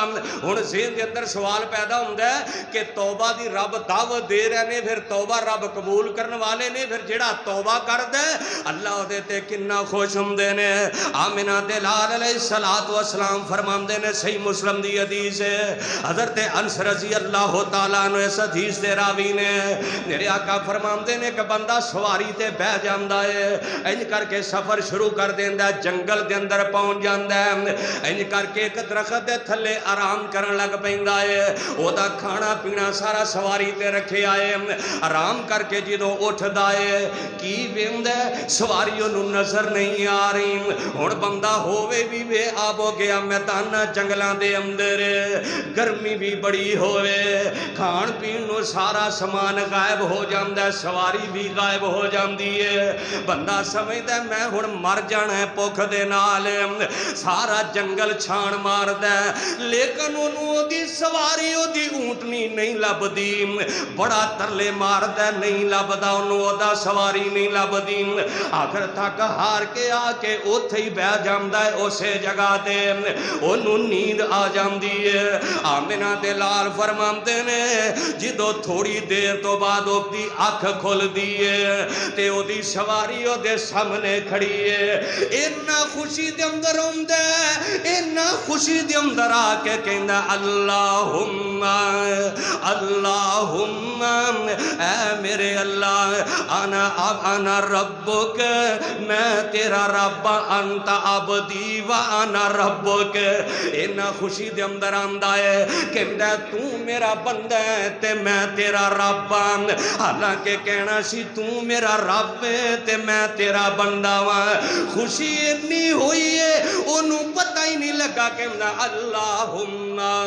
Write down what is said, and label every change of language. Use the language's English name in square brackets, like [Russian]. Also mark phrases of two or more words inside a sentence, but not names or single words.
[Punjabi] ہن ذہن دے اندر سوال پیدا ہوندا ہے کہ توبہ دی رب دعوت دے رہے نے, پھر توبہ رب قبول کرنے والے نے, پھر جڑا توبہ کردا ہے اللہ دے تے کنا خوش ہوندے نے. آمنہ دے لال [Arabic] علیہ السلام [Punjabi] فرماندے نے صحیح مسلم دی حدیث ہے, حضرت انس [Arabic] رضی اللہ تعالیٰ عنہ [Punjabi] اس حدیث دے راوی نے میرے آقا فرماندے نے کہ بندہ سواری تے بہ جاندا ہے, انج کر کے سفر شروع کر دیندا ہے, جنگل دے اندر پہنچ جاندا ہے, انج کر کے ایک درخت دے تھلے آرام کرن لگ پیندا ہے, او دا کھانا پینا سارا سواری تے رکھے آئے, آرام کر کے جدوں اٹھدا ہے کی ویندا سواریوں نو نظر نہیں آ رہی. ہن بندہ ہووے بھی بے آب ہو گیا میدان جنگلاں دے اندر, گرمی بھی بڑی ہووے, کھان پین نو سارا سامان غائب ہو جاندا ہے, سواری بھی غائب ہو جاندی ہے, بندہ سمجھدا میں ہن مر جانا ہے بھوک دے نال. سارا جنگل چھان ماردا لیکن انہوں دی سواری او دی اونٹنی نہیں لبدی بڑا ترلے ماردا نہیں لبدا انہوں دا سواری نہیں لبدی آخر تک ہار کے آ کے اوتھے ہی بہ جاندا ہے اسے جگہ تے انہوں نیند آ جاندی ہے آمنہ دے لال فرماندے نے جدو تھوڑی دیر تو بعد او دی اکھ کھل دیئے تے او دی سواری او دے سامنے کھڑی ہے اینا خوشی دے اندر ہوندے اینا خوشی دے اندر آ کے کہندا اللہم اللہم اے میرے اللہ [Arabic] انا ربک [Punjabi] میں تیرا رب [Arabic] انت عبدی و انا ربک [Punjabi] اینا خوشی دے اندر آندا ہے کہندا تو میرا بندہ ہے تے میں تیرا رب حالانکہ کہنا سی تو میرا رب ہے تے میں تیرا بندہ ہاں خوشی اتنی ہوئی ہے انہوں پتہ ہی نہیں لگا کہ اللہم